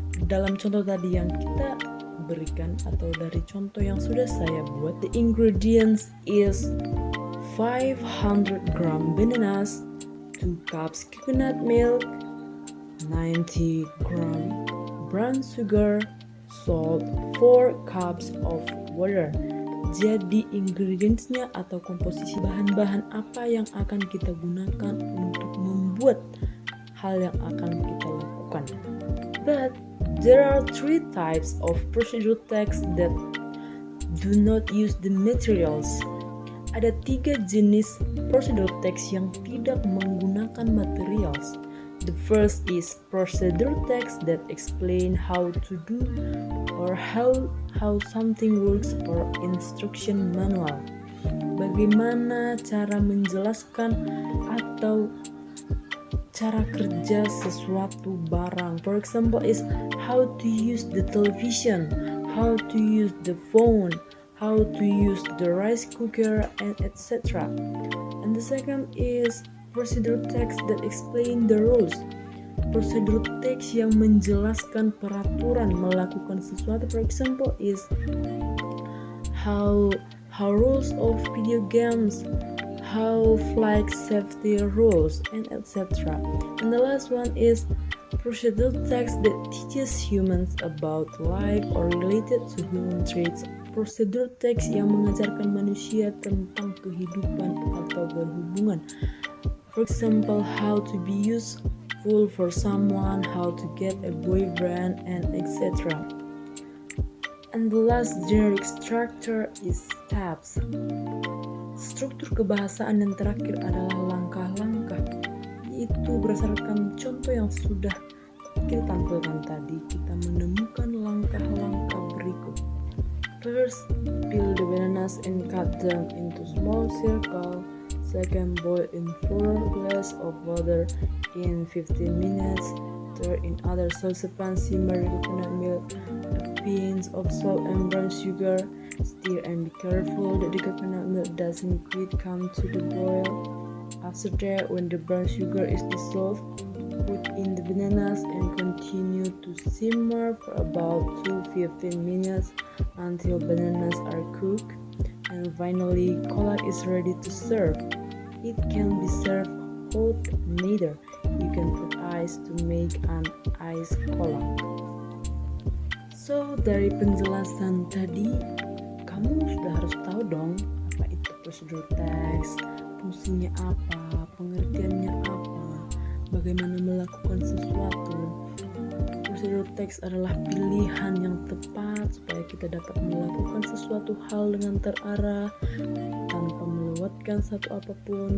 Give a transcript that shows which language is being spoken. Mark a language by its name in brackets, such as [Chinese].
[Indonesian] Dalam contoh tadi yang kita berikan atau dari contoh yang sudah saya buat, [English] the ingredients is 500 gram bananas, 2 cups coconut milk, 90 gram brown sugar, salt, 4 cups of water. [Indonesian] Jadi ingredientsnya atau komposisi bahan-bahan apa yang akan kita gunakan untuk membuat hal yang akan kita lakukan. [English] But there are 3 types of procedural text that do not use the materials. [Indonesian] Ada 3 jenis procedural text yang tidak menggunakan materials. [English] The first is procedural text that explain how to do or how something works or instruction manual. [Indonesian] Bagaimana cara menjelaskan atau cara kerja sesuatu barang. [English] For example is how to use the television, how to use the phone, how to use the rice cooker, and etc. And the second is procedural text that explain the rules. [Indonesian] Prosedur teks yang menjelaskan peraturan melakukan sesuatu. [English] For example is how rules of video games, how flight safety rules, and etc. And the last one is procedural text that teaches humans about life or related to human traits [Indonesian] prosedur teks yang mengajarkan manusia tentang kehidupan atau berhubungan. [English] For example, how to be useful for someone, how to get a boyfriend, and etc. And the last generic structure is steps. [Indonesian] Struktur kebahasaan yang terakhir adalah langkah-langkah, yaitu berdasarkan contoh yang sudah kita tampilkan tadi, kita menemukan langkah-langkah berikut. [English] First, peel the bananas and cut them into small circles. Second, boil in 4 glasses of water in 15 minutes. Third, in other saucepan, simmer the coconut milk, a pinch of salt and brown sugar. Stir and be careful that the coconut milk doesn't quite come to the boil. After that, when the brown sugar is dissolved, put in the bananas and continue to simmer for about 15 minutes until bananas are cooked. And finally, cola is ready to serve. It can be served hot, neither. You can put ice to make an ice cola. [Indonesian] So, dari penjelasan tadi, kamu sudah harus tahu dong apa itu prosedur teks, fungsinya apa, pengertiannya apa, bagaimana melakukan sesuatu. Prosedur teks adalah pilihan yang tepat supaya kita dapat melakukan sesuatu hal dengan terarah tanpa melewatkan satu apapun.